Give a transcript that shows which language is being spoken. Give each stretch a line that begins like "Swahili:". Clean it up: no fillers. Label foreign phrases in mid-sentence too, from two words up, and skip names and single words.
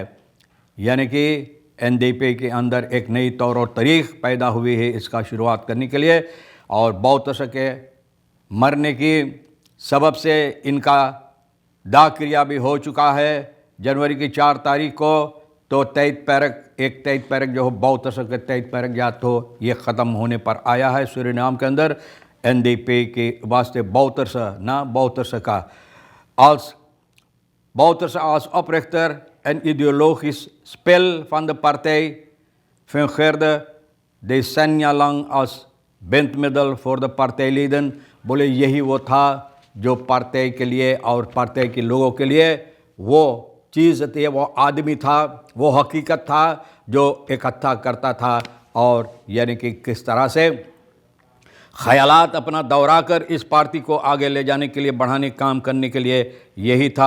Caribbean Hindustani: यानी कि NDP के अंदर एक नई तौर और तरीक़ पैदा हुई है इसका शुरुआत करने के लिए, और बौतर के मरने की सबब से इनका दाह क्रिया भी हो चुका है जनवरी की 4 तारीख को। तो एक tijdperk जो बौतर के tijdperk या तो ये ख़त्म होने पर आया है सूरीनाम के अंदर। NDP के वास्ते बौतर का
Dutch: als oprichter en ideologisch spel van de partij fungeerde decennia lang als bindmiddel voor de partijleden।
Caribbean Hindustani: बोले यही वो था जो पार्टी के लिए और पार्टी के लोगों के लिए वो चीज़ थी, वो आदमी था, वो हकीकत था जो इकट्ठा करता था, और यानी कि किस तरह से ख़यालात अपना दौरा कर इस पार्टी को आगे ले जाने के लिए, बढ़ाने काम करने के लिए यही था।